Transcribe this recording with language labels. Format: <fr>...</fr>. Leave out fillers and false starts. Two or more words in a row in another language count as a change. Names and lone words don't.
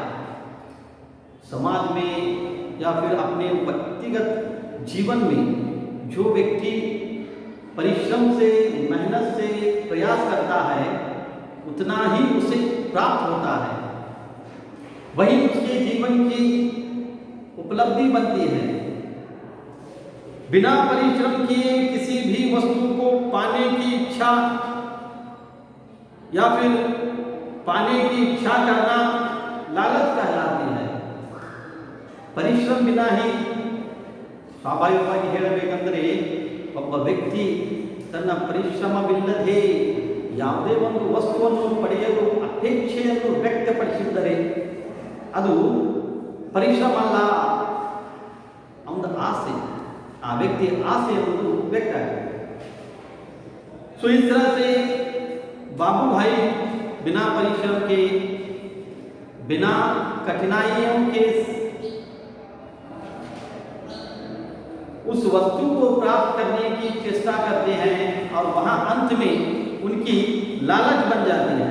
<hi>समाज में या फिर अपने व्यक्तिगत जीवन में जो व्यक्ति परिश्रम से मेहनत से प्रयास करता है उतना ही उसे प्राप्त होता है, वही उसके जीवन की उपलब्धि बनती है। बिना परिश्रम किए किसी भी वस्तु को पाने की इच्छा या फिर पाने की इच्छा करना लालच कहलाती है। परिश्रम बिना ही</hi> <kn>ಸ್ವಾಭಾವಿಕವಾಗಿ ಹೇಳಬೇಕೆಂದರೆ ಒಬ್ಬ ವ್ಯಕ್ತಿ ತನ್ನ ಪರಿಶ್ರಮವಿಲ್ಲದೆ ಯಾವುದೇ ಒಂದು ವಸ್ತುವನ್ನು ಪಡೆಯಲು ಅಪೇಕ್ಷೆಯನ್ನು ವ್ಯಕ್ತಪಡಿಸಿದರೆ ಅದು ಪರಿಶ್ರಮ ಅಲ್ಲ, ಅವನ ಆಸೆ, ಆ ವ್ಯಕ್ತಿಯ ಆಸೆ ಎಂಬುದು ವ್ಯಕ್ತ ಆಗಿದೆ।</kn> <hi>सो इस तरह से बाबू भाई बिना परिश्रम के बिना कठिनाइयों के उस वस्तु को प्राप्त करने की चेष्टा करते हैं और वहां अंत में उनकी लालच बन जाती है।</hi>